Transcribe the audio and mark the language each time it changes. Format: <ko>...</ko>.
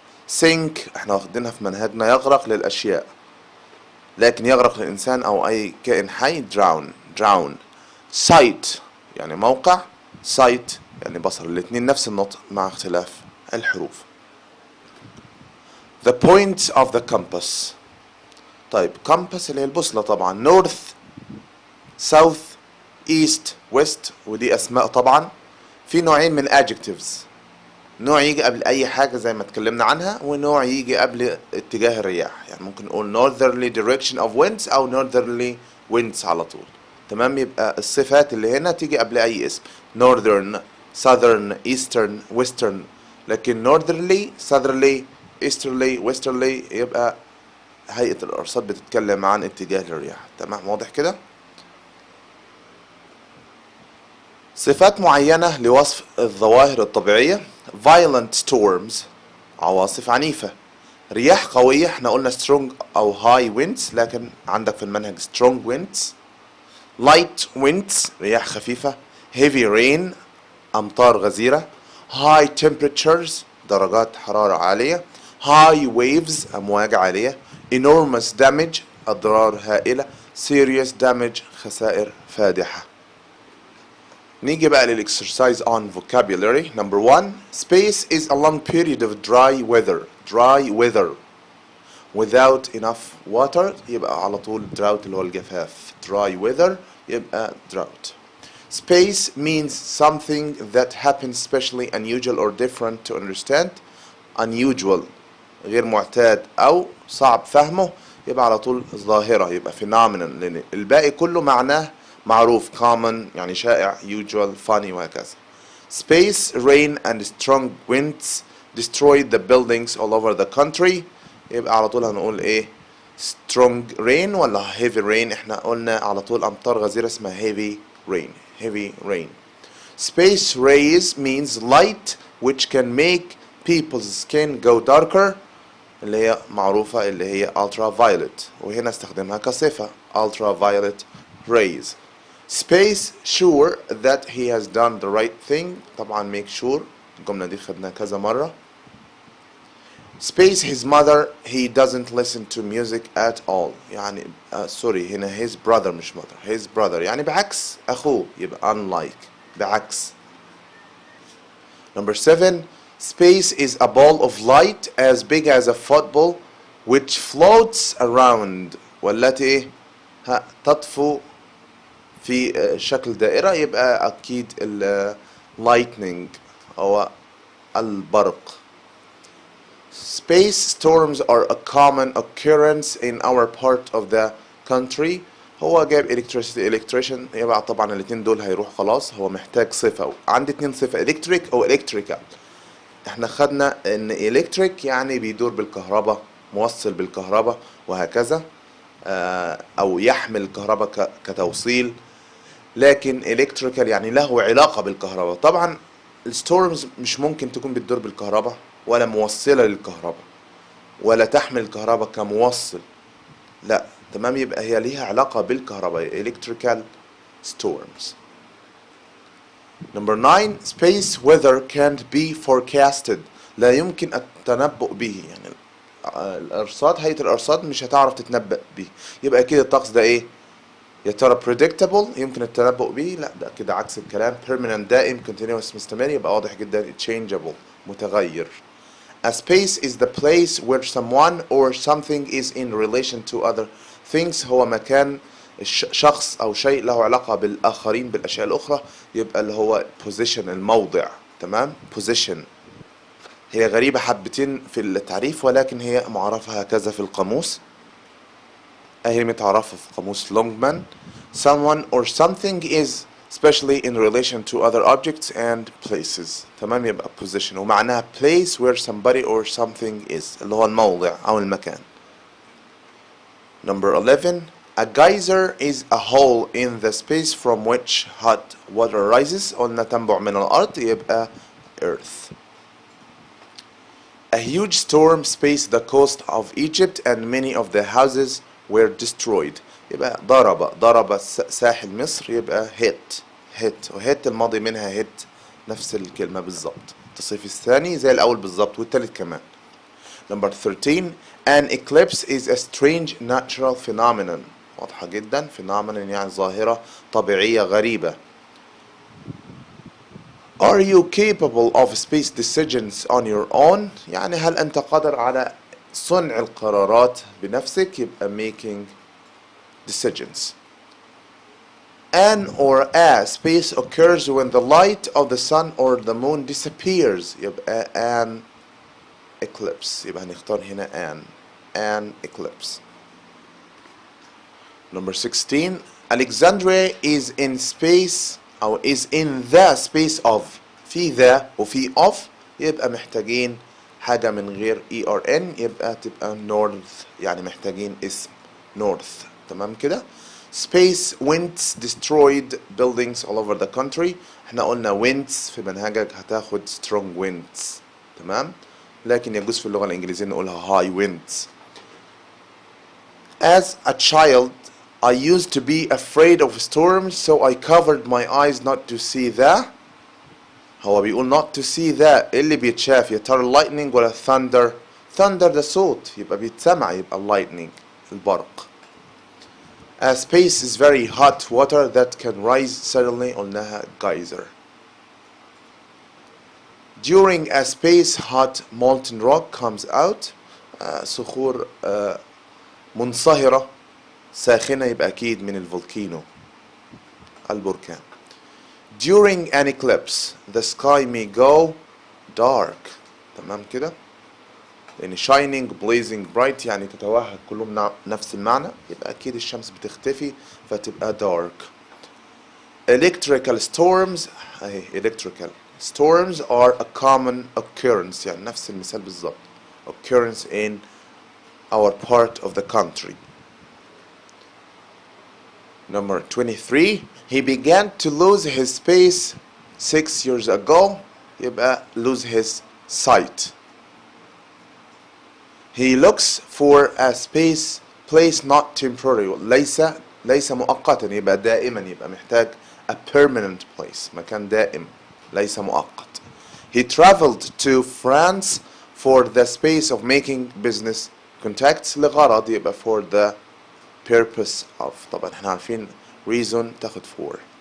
<ar>سينك احنا واخدينها في منهجنا يغرق للأشياء، لكن يغرق للإنسان أو أي كائن حي دراون. سايت يعني موقع، سايت يعني بصر، الاتنين نفس النطق مع اختلاف الحروف.</ar> <en>The points of the compass.</en> <ar>طيب compass اللي هي البوصلة طبعا،</ar> <en>north south east west،</en> <ar>ودي اسماء طبعا. في نوعين من adjectives، نوع يجي قبل اي حاجة زي ما اتكلمنا عنها، ونوع يجي قبل اتجاه الرياح، يعني ممكن نقول</ar> <en>northerly direction of winds</en> <ar>او</ar> <en>northerly winds</en> <ar>على طول تمام. يبقى الصفات اللي هنا تيجي قبل اي اسم،</ar> <en>northern southern eastern western،</en> <ar>لكن</ar> <en>northerly southerly easterly westerly</en> <ar>يبقى هيئة الأرصاد بتتكلم عن اتجاه الرياح تمام. واضح كده؟ صفات معينة لوصف الظواهر الطبيعية.</ar> <en>violent storms</en> <ar>عواصف عنيفة. رياح قوية احنا قلنا strong أو high winds، لكن عندك في المنهج</ar> <en>strong winds. light winds</en> <ar>رياح خفيفة.</ar> <en>heavy rain</en> <ar>أمطار غزيرة.</ar> <en>high temperatures</en> <ar>درجات حرارة عالية.</ar> <en>high waves</en> <ar>أمواج عالية.</ar> <en>enormous damage</en> <ar>أضرار هائلة.</ar> <en>serious damage</en> <ar>خسائر فادحة. نيجي بقى للإكسرسايز</ar> <en>on vocabulary. Number 1 space is a long period of dry weather without enough water،</en> <ar>يبقى على طول</ar> <en>drought</en> <ar>اللي هو الجفاف.</ar> <en>dry weather يبقى drought. Space means something that happens specially unusual or different to understand.</en> <ar>unusual غير معتاد أو صعب فهمه، يبقى على طول ظاهرة، يبقى phenomenon، لأن الباقي كله معناه معروف common يعني شائع usual funny وهكذا.</ar> <en>Space, rain and strong winds destroyed the buildings all over the country،</en> <ar>يبقى على طول هنقول ايه</ar> <en>strong rain ولا heavy rain.</en> <ar>احنا قلنا على طول أمطار غزيرة اسمها</ar> <en>heavy rain. Space rays means light which can make people's skin go darker،</en> <ar>اللي هي معروفة اللي هي</ar> <en>ultraviolet،</en> <ar>وهنا استخدمها كصفة</ar> <en>ultraviolet rays. Space sure that he has done the right thing، طبعا make sure</en> <ar>الجملة دي خدناها كذا مرة.</ar> <en>Space his mother he doesn't listen to music at all،</en> <ar>يعني سوري هنا</ar> <en>his brother مش mother، his brother</en> <ar>يعني بعكس أخوه، يبقى</ar> <en>unlike بعكس. Number 7 space is a ball of light as big as a football which floats around،</en> <ar>والتي تطفو في شكل دائرة، يبقى أكيد</ar> <en>lightning</en> <ar>أو البرق.</ar> <en>Space storms are a common occurrence in our part of the country.</en> <ar>هو جايب electrician يبقى طبعا الاتنين دول هيروح خلاص، هو محتاج صفة، عندي اتنين صفة electric أو electrical. احنا خدنا ان electric يعني بيدور بالكهرباء، موصل بالكهرباء وهكذا، او يحمل الكهرباء كتوصيل، لكن electrical يعني له علاقة بالكهرباء. طبعا الستورمز مش ممكن تكون بتدور بالكهرباء ولا موصلة للكهرباء ولا تحمل الكهرباء كموصل، لا تمام، يبقى هي ليها علاقة بالكهرباء</ar> <en>electrical storms. Number 9 space weather can't be forecasted،</en> <ar>لا يمكن التنبؤ به، يعني هيئة الأرصاد مش هتعرف تتنبأ به، يبقى كده الطقس ده إيه؟ يا ترى predictable يمكن التنبؤ به؟ لا ده كده عكس الكلام. permanent دائم continuous مستمر، يبقى واضح جدا changeable متغير.</ar> <en>A space is the place where someone or something is in relation to other things،</en> <ar>هو مكان شخص أو شيء له علاقة بالآخرين بالأشياء الأخرى يبقى اللي هو position الموضع. تمام. position هي غريبة حبتين في التعريف ولكن هي معرفة هكذا في القاموس. أهي متعرفة في قاموس لونجمان.</ar> <en>someone or something is especially in relation to other objects and places.</en> <ar>تمام. يبقى position ومعناها</ar> <en>place where somebody or something is</en> <ar>اللي هو الموضع أو المكان.</ar> <en>Number 11. A geyser is a hole in the space from which hot water rises.</en> <ar>قلنا تنبع من الأرض يبقى earth.</ar> <en>A huge storm spaced the coast of Egypt and many of the houses were destroyed.</en> <ar>يبقى ضرب ساحل مصر يبقى hit وhit الماضي منها hit نفس الكلمة بالظبط. التصريف الثاني زي الأول بالظبط والتالت كمان.</ar> <en>Number 13. An eclipse is a strange natural phenomenon.</en> <ar>واضحة جدا. phenomenon يعني ظاهرة طبيعية غريبة.</ar> <en>Are you capable of space decisions on your own؟</en> <ar>يعني هل أنت قادر على صنع القرارات بنفسك؟</ar> <en>يبقى making decisions. An or a space occurs when the light of the sun or the moon disappears.</en> <ar>يبقى an eclipse. يبقى هنختار هنا an eclipse.</ar> <en>Number 16. Alexandria is in space أو is in the space of.</en> <ar>في the وفي of يبقى محتاجين حاجة من غير ERN يبقى تبقى north يعني محتاجين اسم north. تمام كده.</ar> <en>Space winds destroyed buildings all over the country.</en> <ar>احنا قلنا winds في منهجك هتاخد</ar> <en>strong winds.</en> <ar>تمام. لكن يجوز في اللغة الإنجليزية نقولها</ar> <en>high winds. As a child I used to be afraid of storms so I covered my eyes not to see the.</en> <ar>هو بيقول not to see the اللي بيتشاف يا ترى lightning ولا thunder. thunder ده صوت يبقى بيتسمع يبقى lightning البرق.</ar> <en>A space is very hot water that can rise suddenly قلناها geyser. During a space hot molten rock comes out.</en> <ar>صخور منصهرة ساخنة يبقى أكيد من الفولكينو البركان.</ar> <en>During an eclipse the sky may go dark.</en> <ar>تمام كده. لأن shining blazing bright يعني تتوهج كلهم نفس المعنى يبقى أكيد الشمس بتختفي فتبقى dark.</ar> <en>Electrical storms أهي electrical storms are a common occurrence</en> <ar>يعني نفس المثال بالظبط</ar> <en>occurrence in our part of the country. Number 23. He began to lose his space 6 years ago.</en> <ar>يبقى lose his sight.</ar> <en>He looks for a space place not temporary.</en> <ar>ليس مؤقتا يبقى دائما يبقى محتاج</ar> <en>a permanent place</en> <ar>مكان دائم ليس مؤقت.</ar> <en>He traveled to France for the space of making business contacts</en> <ar>لغرض يبقى</ar> <en>for the purpose of.</en> <ar>طبعا احنا عارفين reason تاخد for.</ar>